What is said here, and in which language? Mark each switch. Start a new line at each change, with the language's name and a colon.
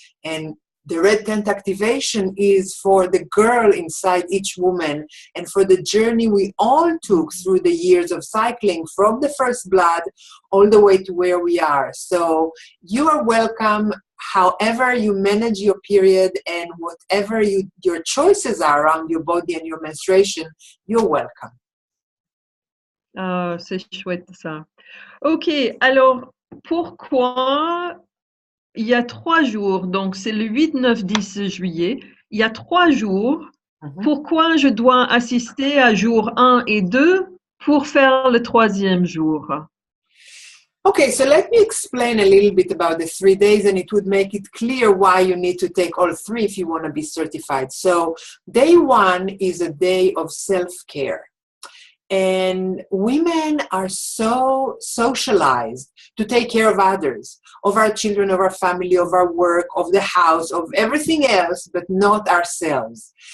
English: And the red tent activation is for the girl inside each woman and for the journey we all took through the years of cycling from the first blood all the way to where we are. So you are welcome however you manage your period and whatever your choices are around your body and your menstruation, you're welcome.
French: C'est chouette ça. Ok, alors pourquoi il y a 3 jours, donc c'est le 8, 9, 10 juillet, il y a 3 jours, pourquoi je dois assister à jour 1 et 2 pour faire le 3e jour?
English: Okay, so let me explain a little bit about the 3 days, and it would make it clear why you need to take all 3 if you want to be certified. So day 1 is a day of self-care. And women are so socialized to take care of others, of our children, of our family, of our work, of the house, of everything else, but not ourselves.